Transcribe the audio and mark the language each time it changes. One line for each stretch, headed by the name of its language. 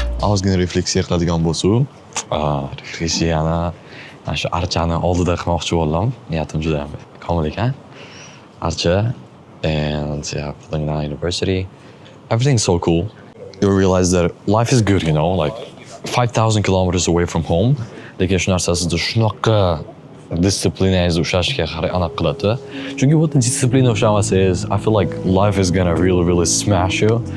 Uzbek: Ozgina refleksiya qiladigan bo'lsa, refleksiyani mana shu archani oldida qilmoqchi bo'ldim. Niyatim juda ham komil ekan.
English: Archa and yeah, Putnam University. Everything's so cool. You realize that life is good, you know, like 5,000 kilometers away from home.
Uzbek: Lekin shu narsa sizni shunaqa disiplinangizni ushlashga aniq qiladi. Chunki bu disiplina ushlamasangiz,
English: I feel like life is gonna really smash you.